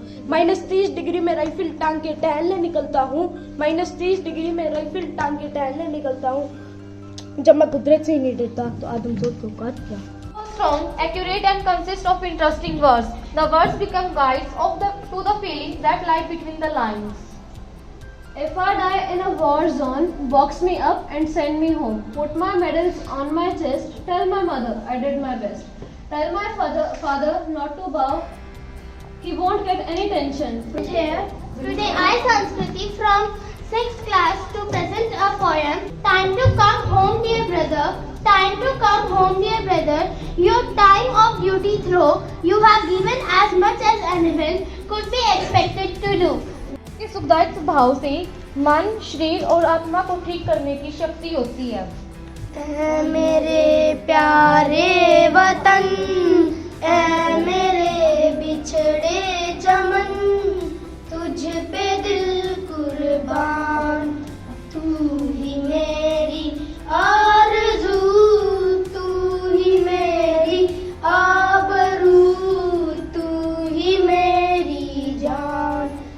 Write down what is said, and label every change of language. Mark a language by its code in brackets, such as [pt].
[hi] -30 degree में rifle टांग के टहलने निकलता हूँ। -30 डिग्री में राइफल टांग के टहलने निकलता हूँ। जब मैं कुदरत से ही नहीं डरता तो आदम जोत को काट क्या। [en] Strong, accurate and consist of interesting words. The words become guides to the feelings that lie between the lines. If I die in a war zone, box me up and send me home. Put my medals on my chest. Tell my mother I did my best. Tell my father not to bow. He won't get any tension. Today I, Sanskriti, from 6th class to present a poem. Time to come home, dear brother. Time to come home, dear brother. Your time of duty through. You have given as much as anyone could be expected to do. [hi] के सुखदायक स्वभाव से मन, शरीर और आत्मा को ठीक करने की शक्ति होती है। ऐ मेरे प्यारे वतन, ऐ मेरे बिछड़े चमन, तुझ पे दिल कुर्बान, तू ही मेरी आरज़ू, तू ही मेरी आबरू, तू ही मेरी जान।